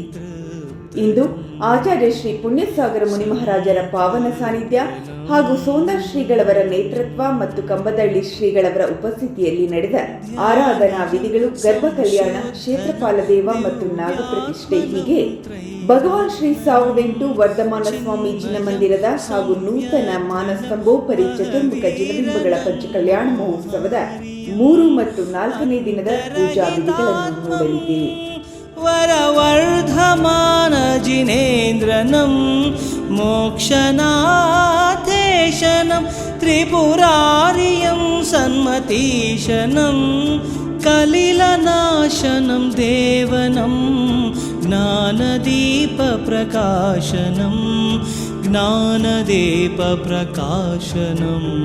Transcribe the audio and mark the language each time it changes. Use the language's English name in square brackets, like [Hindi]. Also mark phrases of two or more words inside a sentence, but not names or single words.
[Kannada] ಇಂದು ಆಚಾರ್ಯ ಶ್ರೀ ಪುಣ್ಯಸಾಗರ ಮುನಿ ಮಹಾರಾಜರ ಪಾವನ ಸಾನ್ನಿಧ್ಯ ಹಾಗೂ ಸೋಂದರ್ ಶ್ರೀಗಳವರ ನೇತೃತ್ವ ಮತ್ತು ಕಂಬದಳ್ಳಿ ಶ್ರೀಗಳವರ ಉಪಸ್ಥಿತಿಯಲ್ಲಿ ನಡೆದ ಆರಾಧನಾ ವಿಧಿಗಳು, ಗರ್ಭ ಕಲ್ಯಾಣ, ಕ್ಷೇತ್ರಪಾಲ ದೇವ ಮತ್ತು ನಾಗಪ್ರತಿಷ್ಠೆ ಹೀಗೆ ಭಗವಾನ್ ಶ್ರೀ 1008 ವರ್ಧಮಾನ ಸ್ವಾಮಿ ಜಿನ ಮಂದಿರದ ಹಾಗೂ ನೂತನ ಮಾನಸ್ತಂಭೋಪರಿ ಚತುರ್ಮುಖ ಜಿನಬಿಂಬಗಳ ಪಂಚಕಲ್ಯಾಣ ಮಹೋತ್ಸವದ 3 ಮತ್ತು 4ನೇ ದಿನದ ಪೂಜಾ ವಿಧಿಗಳನ್ನು ನೋಡಲಿದ್ದೇವೆ. ವರವರ್ಧಮಾನ ಜಿನೇಂದ್ರನಂ ಮೋಕ್ಷನಾಥೇಶನಂ ತ್ರಿಪುರಾರಿಯಂ ಸನ್ಮತೀಶನಂ ಕಲಿಲನಾಶನಂ ದೇವನಂ ಜ್ಞಾನದೀಪ ಪ್ರಕಾಶನಂ ಜ್ಞಾನದೀಪ ಪ್ರಕಾಶನಂ.